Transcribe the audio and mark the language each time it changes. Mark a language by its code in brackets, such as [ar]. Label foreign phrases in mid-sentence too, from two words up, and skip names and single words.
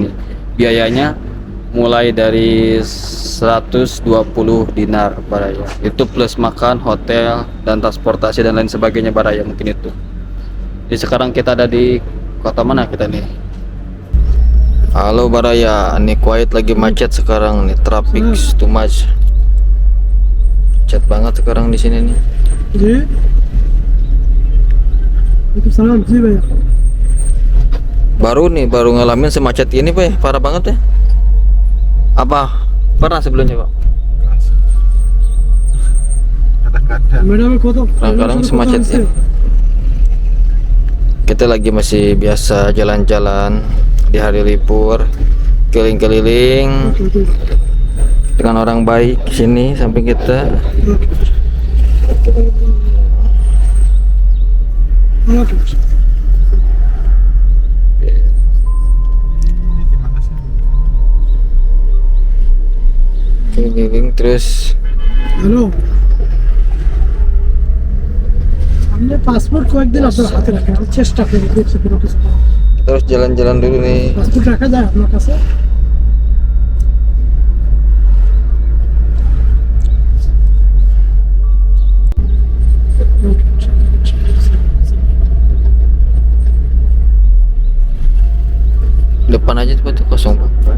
[id] Biayanya mulai dari 120 dinar Baraya. Itu plus makan, hotel, dan transportasi dan lain sebagainya Baraya mungkin itu. Jadi sekarang kita ada di kota mana kita nih? Halo Baraya, ini Kuwait lagi macet sekarang nih, [en] traffic too much. [id] Macet banget sekarang di sini nih. [hi] जी Waalaikumsalam जी भैया [id] Baru ngalamin semacet ini Pak ya, parah banget ya. Apa pernah sebelumnya Pak? Kadang-kadang [hi] मैडम को तो [id] Kadang-kadang semacet ya. Kita lagi masih biasa jalan-jalan di hari libur, keliling-keliling dengan orang baik sini samping kita. Keliling terus. [hi] हेलो हमने पासपोर्ट को एक दिन अपने हाथ में रखा है चेस्ट रखे हैं देख सकते हो [id] Terus jalan-jalan dulu nih. [hi] पासपोर्ट रखा जाए अपना कैसे [id] Depan aja tuh kosong Pak.